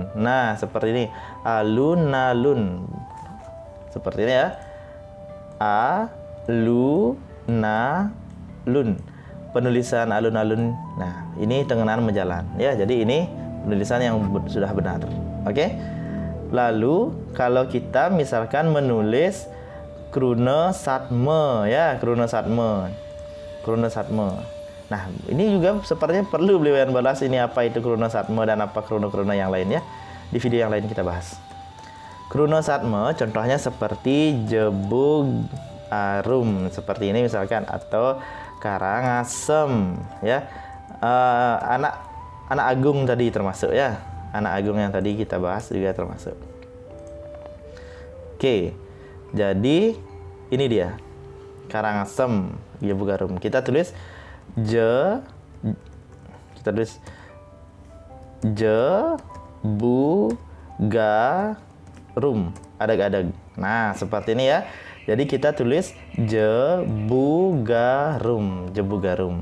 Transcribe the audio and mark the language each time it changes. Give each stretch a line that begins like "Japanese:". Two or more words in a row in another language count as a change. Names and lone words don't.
Indonesian: Nah, seperti ini. Alun-alun. Seperti ini ya. A lu na lun. Penulisan alun-alun. Nah, ini tengenan menjalan ya. Jadi ini penulisan yang sudah benar. Oke. Lalu kalau kita misalkan menulis
Balinese: kruna satme
Indonesian: ya,
Balinese: kruna satme. Kruna satme.
Indonesian: Nah, ini juga sepertinya perlu beliau yang bahas ini apa itu
Balinese: kruna satme
Indonesian: dan apa kruna-kruna yang lain ya. Di video yang lain kita bahas.
Balinese: Kruna satme
Indonesian: contohnya seperti
Balinese: jebug arum
Indonesian: seperti ini misalkan, atau Karangasem ya. Anak Agung tadi termasuk ya. Anak Agung yang tadi kita bahas juga termasuk. Oke. Jadi ini dia. Karangasem,
Balinese: jebug arum.
Indonesian: Kita tulis bu ga rum, adag-adag. Nah, seperti ini ya. Jadi kita tulis jebugarum, jebugarum.